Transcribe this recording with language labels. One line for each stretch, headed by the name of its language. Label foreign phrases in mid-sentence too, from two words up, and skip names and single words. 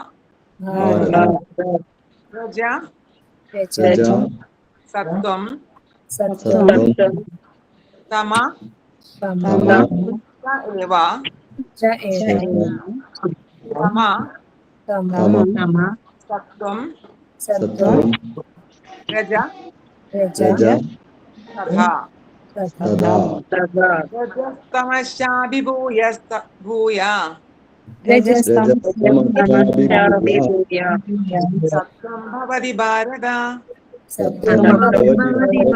Sanskrit: रज सत्वं तम एव तम सत्वं रज രജ तथा തഥാ रजस्तमश्चाभिभूय भूय രജസ്തമശ്ചാഭിഭൂയ सत्त्वं भवति भारत सत्वं भवति